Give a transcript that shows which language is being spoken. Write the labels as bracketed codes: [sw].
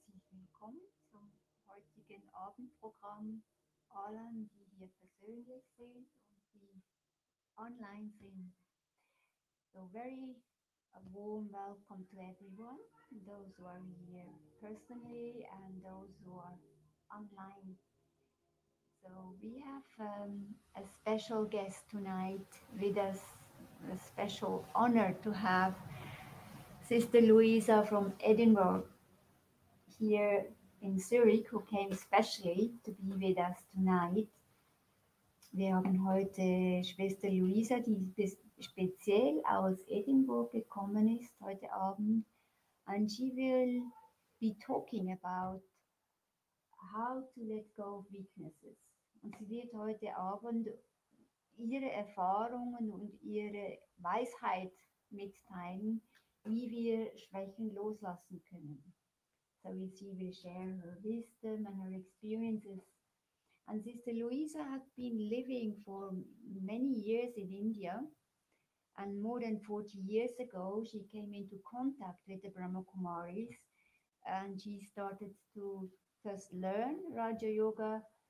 [de] willkommen zum heutigen Abendprogramm allen, die hier persönlich sind und die online sind. [en] So very a warm welcome to everyone, those who are here personally and those who are online. So we have a special guest tonight with us, a special honor to have Sister Louisa from Edinburgh here in Zurich, who came specially to be with us tonight. [de] Wir haben heute Schwester Louisa, die speziell aus Edinburgh gekommen ist heute Abend. [en] And she will be talking about how to let go of weaknesses. [de] Und sie wird heute Abend ihre Erfahrungen und ihre Weisheit mitteilen, wie wir Schwächen loslassen können. [en] So she will share her wisdom and her experiences. And Sister Louisa had been living for many years in India. And more than 40 years ago, she came into contact with the Brahma Kumaris. And she started to first learn Raja-Yoga.